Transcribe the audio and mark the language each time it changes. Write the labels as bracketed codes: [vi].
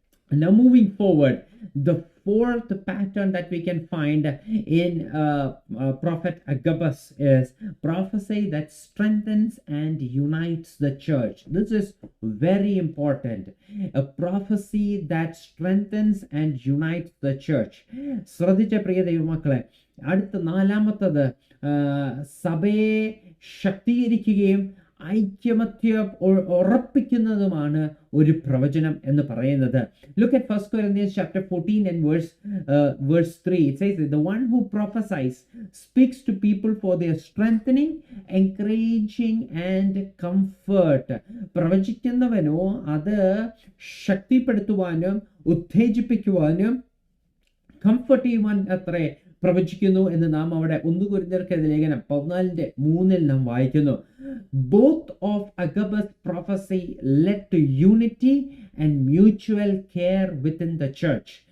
[en] Now moving forward, the fourth pattern that we can find in prophet Agabus is prophecy that strengthens and unites the church. This is very important. A prophecy that strengthens and unites the church. [ml] ശ്രദ്ധിച്ച പ്രിയ ദൈവമക്കളെ, അടുത്ത നാലാമത്തത് സഭയെ ശക്തീകരിക്കുകയും ഐക്യമത്യ ഉറപ്പിക്കുന്നതുമാണ് ഒരു പ്രവചനം എന്ന് പറയുന്നത്. [en] Look at 1 Corinthians chapter 14 and verse 3. It says, the one who prophesies speaks to people for their strengthening, encouraging and comfort. [ml] പ്രവചിക്കുന്നവനോ അത് ശക്തിപ്പെടുത്തുവാനും ഉത്തേജിപ്പിക്കുവാനും കംഫർട്ട് ചെയ്യുവാൻ അത്രേ പ്രവചിക്കുന്നു എന്ന് നാം അവിടെ 1 കൊരിന്ത്യർക്കെതിരെ ലേഖനം 14:3 നാം വായിക്കുന്നു. [en] Both of Agabus' prophecy led to unity and mutual care within the church.